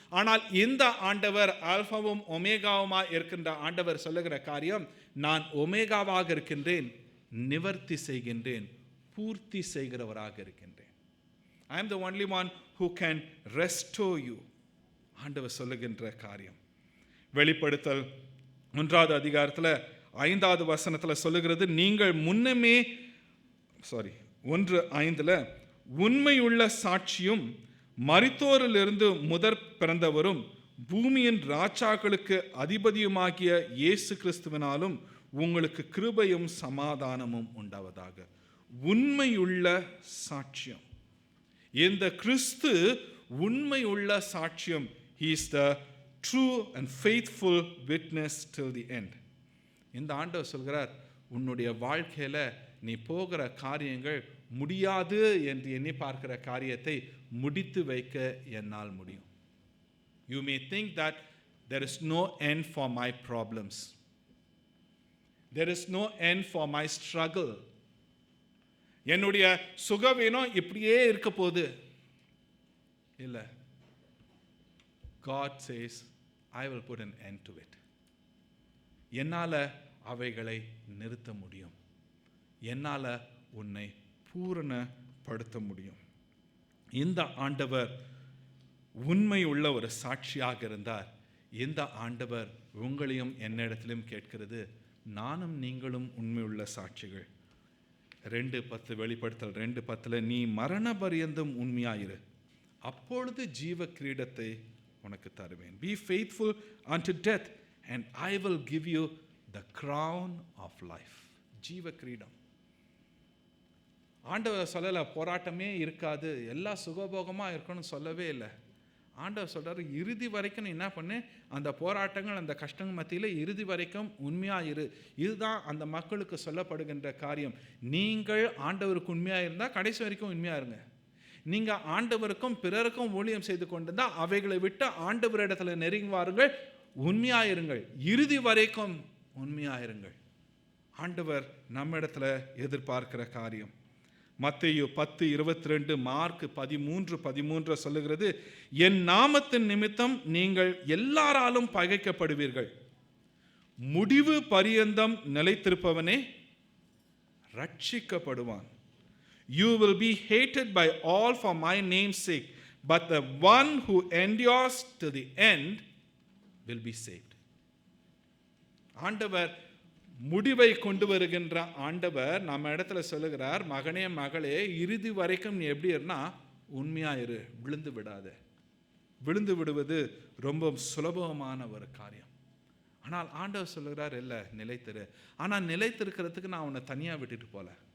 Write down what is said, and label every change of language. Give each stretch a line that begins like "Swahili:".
Tamil: ஆனால் இந்த ஆண்டவர் ஆல்பாவும் ஒமேகாவுமாய் இருக்கின்ற ஆண்டவர் சொல்லுகிற காரியம், நான் ஒமேகாவாக இருக்கின்றேன், நிவர்த்தி செய்கின்றேன், பூர்த்தி செய்கிறவராக இருக்கின்றேன்.
English: I am the only one who can restore you.
Tamil: ஆண்டவர் சொல்லுகின்ற காரியம். வெளிப்படுத்தல் 1 அதிகாரத்தில் 5வது வசனத்தில் சொல்லுகிறது, நீங்கள் முன்னமே 1:5 உண்மையுள்ள சாட்சியும் மரித்தோரிலிருந்து முதற் பிறந்தவரும் பூமியின் ராஜாக்களுக்கு அதிபதியுமாகிய இயேசு கிறிஸ்துவினாலும் உங்களுக்கு கிருபையும் சமாதானமும் உண்டாவதாக. உண்மையுள்ள சாட்சியம். இந்த கிறிஸ்து உண்மையுள்ள சாட்சியம்.
English: He is the true and faithful witness till the end.
Tamil: இந்த ஆண்டவர் சொல்கிறார், உன்னுடைய வாழ்க்கையில நீ போகிற காரியங்கள் முடியாது என்று எண்ணி பார்க்கிற காரியத்தை முடித்து வைக்க என்னால் முடியும்.
English: You may think that there is no end for my problems. There is no end for my struggle.
Tamil: என்னுடைய சுகவீனம் இப்படியே இருக்க போகுது. இல்ல.
English: God says, I will put an end to it.
Tamil: என்னால அவைகளை நிறுத்த முடியும். என்னால உன்னை பூரணப்படுத்த முடியும். இந்த ஆண்டவர் உண்மை உள்ள ஒரு சாட்சியாக இருந்தார். இந்த ஆண்டவர் உங்களையும் என்னிடத்திலும் கேட்கிறது, நானும் நீங்களும் உண்மையுள்ள சாட்சிகள். 2:10 வெளிப்படுத்தல் 2:10 நீ மரண பரியந்தம் உண்மையாயிரு, அப்பொழுது ஜீவ கிரீடத்தை உனக்கு தருவேன்.
English: Be faithful unto death and I will give you the crown of life.
Tamil: ஜீவ கிரீடம். ஆண்டவர் சொல்லலை போராட்டமே இருக்காது, எல்லாம் சுகபோகமாக இருக்கணும்னு சொல்லவே இல்லை. ஆண்டவர் சொல்கிறார், இறுதி வரைக்கும் நீ என்ன பண்ணு, அந்த போராட்டங்கள் அந்த கஷ்டங்கள் மத்தியில் இறுதி வரைக்கும் உண்மையாக இரு. இதுதான் அந்த மக்களுக்கு சொல்லப்படுகின்ற காரியம். நீங்கள் ஆண்டவருக்கு உண்மையாக இருந்தால் கடைசி வரைக்கும் உண்மையாக இருங்க. நீங்கள் ஆண்டவருக்கும் பிறருக்கும் ஊழியம் செய்து கொண்டிருந்தால் அவைகளை விட்டு ஆண்டவரிடத்தில் நெருங்கி வாருங்கள், உண்மையாயிருங்கள், இறுதி வரைக்கும் உண்மையாயிருங்கள். ஆண்டவர் நம்மிடத்தில் எதிர்பார்க்கிற காரியம். மத்தேயு 10:22, மார்க் 13:13 சொல்லுகிறது, என் நாமத்தின் நிமித்தம் நீங்கள் எல்லாராலும் பகைக்கப்படுவீர்கள், முடிவு பரியந்தம் நிலைத்திருப்பவனே ரட்சிக்கப்படுவான்.
English: You will be hated by all for my name's sake, but the one who endures to the end will be saved.
Tamil: ஆண்டவர் முடிவை கொண்டு வருகின்ற ஆண்டவர் நம்ம இடத்துல சொல்லுகிறார், மகனே மகளே, இறுதி வரைக்கும் நீ எப்படி இருந்தா உண்மையாயிரு, விழுந்து விடாத. விழுந்து விடுவது ரொம்ப சுலபமான ஒரு காரியம். ஆனால் ஆண்டவர் சொல்லுகிறார், இல்லை நிலைத்திரு. ஆனால் நிலைத்திருக்கிறதுக்கு நான் உன்னை தனியாக விட்டுட்டு போல.